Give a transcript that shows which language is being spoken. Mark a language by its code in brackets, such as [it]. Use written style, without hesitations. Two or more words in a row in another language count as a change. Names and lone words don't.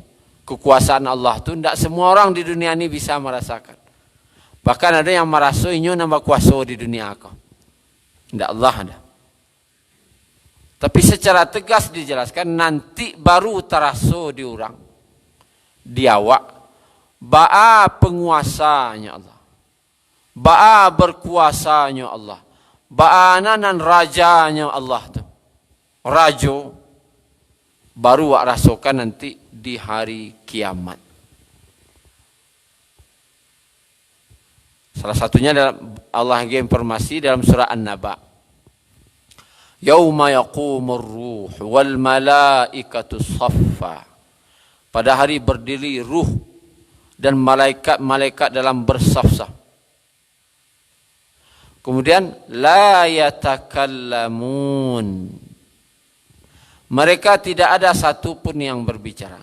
[id] Kekuasaan Allah tu tidak semua orang di dunia ini bisa merasakan. Bahkan ada yang merasainya nambah kuasa di dunia kau. Tidak Allah ada. Tapi secara tegas dijelaskan nanti baru terasa di orang. [min] Di awak. Ba'a penguasanya Allah. Ba'a berkuasanya Allah. Ba'a nan rajanya Allah tu. Rajo. Baru wak rasakan nanti di hari kiamat. [id] Salah satunya dalam Allah bagi informasi dalam surah An-Naba. [ar] يوم يقوم الروح والملائكة صفا. [id] Pada hari berdiri ruh dan malaikat-malaikat dalam bersaf-saf. Kemudian [ar] لا يتكلمون. [id] Mereka tidak ada satupun yang berbicara.